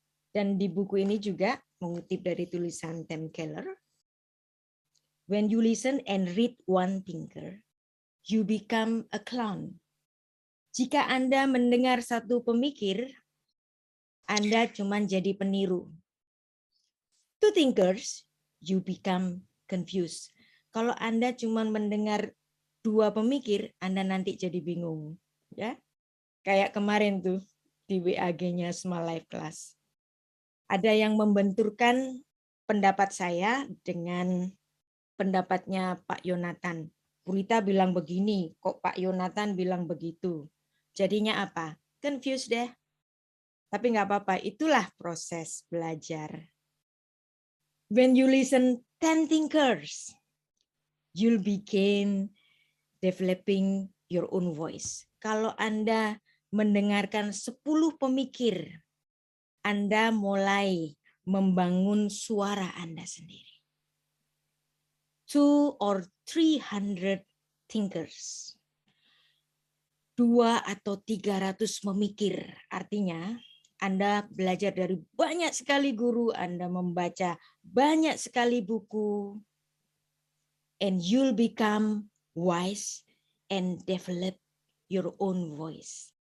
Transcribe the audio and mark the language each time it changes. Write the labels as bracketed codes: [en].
[id] Dan di buku ini juga mengutip dari tulisan [en] Tim Keller, when you listen and read one thinker, you become a clown. [id] Jika Anda mendengar satu pemikir, Anda cuma jadi peniru. [en] Two thinkers, you become confused. [id] Kalau Anda cuma mendengar dua pemikir, Anda nanti jadi bingung. Ya, kayak kemarin tuh, di WAG-nya Small Life Class. Ada yang membenturkan pendapat saya dengan pendapatnya Pak Yonatan. Purita bilang begini, kok Pak Yonatan bilang begitu. Jadinya apa? [en] Confused [id] deh. Tapi nggak apa-apa, itulah proses belajar. [en] When you listen 10 thinkers, you'll begin developing your own voice. [id] Kalau Anda mendengarkan 10 pemikir, Anda mulai membangun suara Anda sendiri. [en] 200 or 300 thinkers. [id] 200 atau 300 memikir. Artinya Anda belajar dari banyak sekali guru, Anda membaca banyak sekali buku, [en] and you'll become wise and develop your own voice.